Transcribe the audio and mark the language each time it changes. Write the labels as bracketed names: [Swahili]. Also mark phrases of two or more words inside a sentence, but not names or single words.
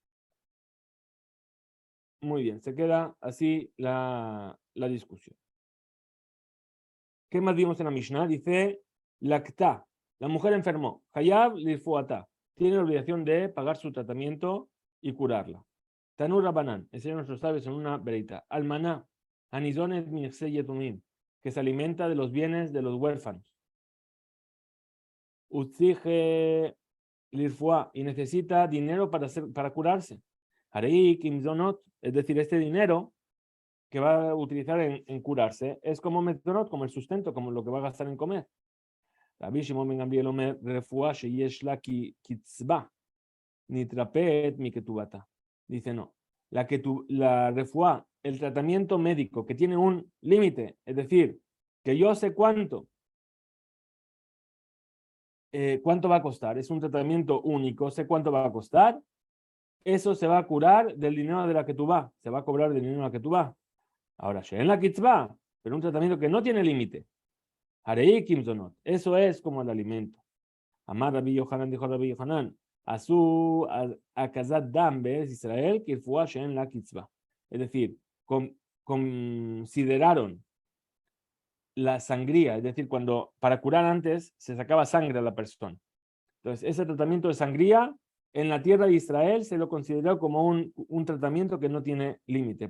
[Spanish] Muy bien, se queda así la discusión. ¿Qué más vimos en la Mishnah? Dice, lacta, la mujer enfermó, [Hebrew] חייב לרפואתה, [Spanish] tiene la obligación de pagar su tratamiento y curarla. [Hebrew] תנו רבנן, [Spanish] enseña a nuestros sabios en una vereita. [Hebrew] אלמנה הניזונת יתומים, [Spanish] que se alimenta de los bienes de los huérfanos. [Hebrew] וצריכה לרפואה, [Spanish] y necesita dinero para curarse. [Hebrew] הרי כמזונות, [Spanish] es decir, este dinero que va a utilizar en curarse es como metonot, como el sustento, como lo que va a gastar en comer. [Hebrew] רבי שמעון בן גמליאל אומר רפואה שיש לה קצבה נתרפאת מכתובתה. [Spanish] Dice no, la refuah, el tratamiento médico que tiene un límite, es decir, que yo sé cuánto va a costar, es un tratamiento único, sé cuánto va a costar, eso se va a curar del dinero de la que tú vas, se va a cobrar del dinero de la que tú vas. Ahora, en [Hebrew] לה קצבה, [Spanish] pero un tratamiento que no tiene límite. [Hebrew] הרי כמזונות, [Spanish] eso es como el alimento. [Hebrew] אמר רבי יוחנן, [Spanish] dijo Rabbi Yohanan, [Hebrew] עשו הקזת דם בארץ ישראל כרפואה שאין לה קצבה. [Spanish] Es decir, consideraron la sangría, es decir, cuando para curar antes se sacaba sangre a la persona. Entonces, ese tratamiento de sangría en la tierra de Israel se lo consideró como un tratamiento que no tiene límite.